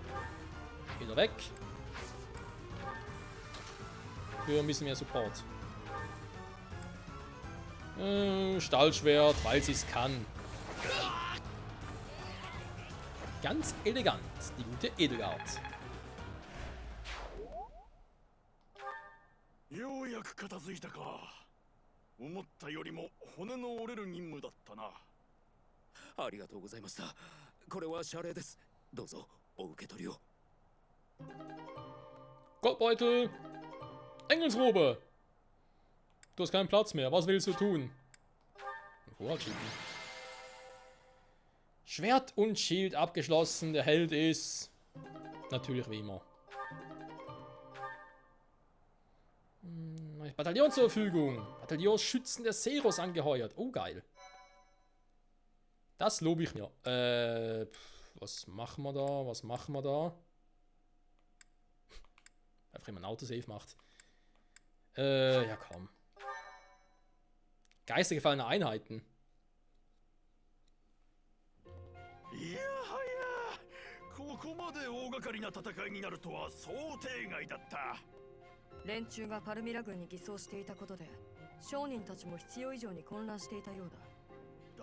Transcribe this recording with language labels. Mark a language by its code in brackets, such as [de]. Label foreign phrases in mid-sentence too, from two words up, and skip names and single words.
[de] Ist er weg. Für ein bisschen mehr Support. Stahlschwert, weil sie es kann. Ganz elegant, die gute Edelgard. [ja] ようやく片付いたか。思ったよりも骨の折れる任務だったな。ありがとうございました。これは謝礼です。どうぞお受け取りを。 [de] Goldbeutel! Engelsrobe! Du hast keinen Platz mehr. Was willst du tun? Schwert und Schild abgeschlossen. Der Held ist... Natürlich wie immer. Bataillon zur Verfügung. Bataillonsschützen der Seros angeheuert. Oh, geil. Das lobe ich mir. Was machen wir da? Was machen wir da? Einfach immer ein Autosave macht. Ja komm. Geistergefallene Einheiten. [ja] いやはや、ここまで大掛かりな戦いになるとは想定外だった。連中がパルミラ軍に偽装していたことで、商人たちも必要以上に混乱していたようだ。